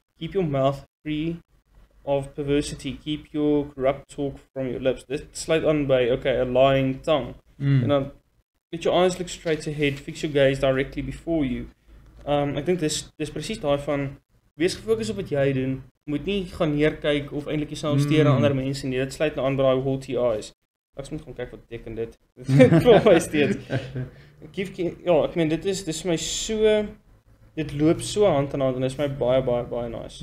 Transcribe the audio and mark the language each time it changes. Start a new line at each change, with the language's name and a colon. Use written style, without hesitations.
English: Keep your mouth free of perversity, keep your corrupt talk from your lips.
Afrikaans: Dit sluit aan by, okay, a lying tongue.
English: En dan, let your eyes look straight ahead, fix your gaze directly before you.
Afrikaans: Ek dink dis presies daai van, wees gefokus op wat jy doen, moet nie gaan neerkyk of eintlik jouself steur aan ander mense nie, dit sluit nou aan by daai haughty eyes. Ek moet gaan kyk wat beteken dit. Dit voel my steeds. Ja, ek meen, dit is my so, dit loop so hand in hand en is my baie nice.